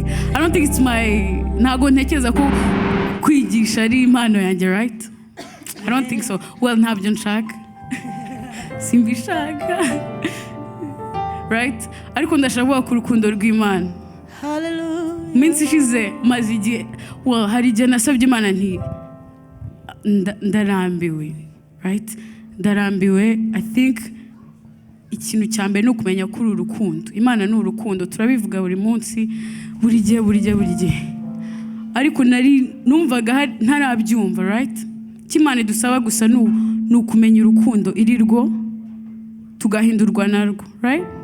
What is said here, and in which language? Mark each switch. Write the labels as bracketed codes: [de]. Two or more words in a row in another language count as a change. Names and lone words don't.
[en] I don't think it's my [rw] ntago ntekereza ko kwigisha ari impano yanjye, [en] right? I don't think so. Well, [rw] ntabyo nshaka. Simbishaka. [en] Right? [rw] Ariko ndashaka ku rukundo rw'Imana. Hallelujah. Minsi ishize maze igihe, well, hari igihe nasabye Imana nti ndarambiwe, [en] right? [rw] Ndarambiwe. [en] I think [rw] ikintu cyambere no kumenya kuri urukundo. Imana ni urukundo, turabivuga buri munsi, buri gihe. Ariko nari numvaga ntarabyumva, right? Kimana dusaba gusa ni ukumenya urukundo irirwo tugahindurwa narwo, right?